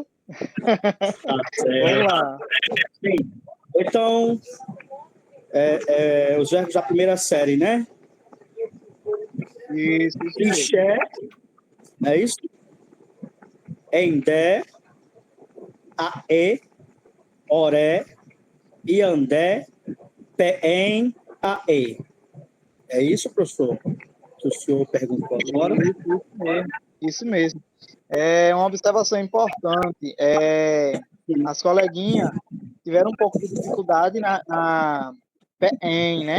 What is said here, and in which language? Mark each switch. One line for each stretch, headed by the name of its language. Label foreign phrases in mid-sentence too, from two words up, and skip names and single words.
Portuguese: Vamos lá. Sim. Então, os verbos da primeira série, né? Isso.
Tupí: Ixé,
Portuguese: é isso?
Tupí: Endé, aê, oré, iandé, peém, aê.
Portuguese: É isso, professor? Que o senhor perguntou agora? Isso mesmo. Uma observação importante. As coleguinhas tiveram um pouco de dificuldade na PEM, né?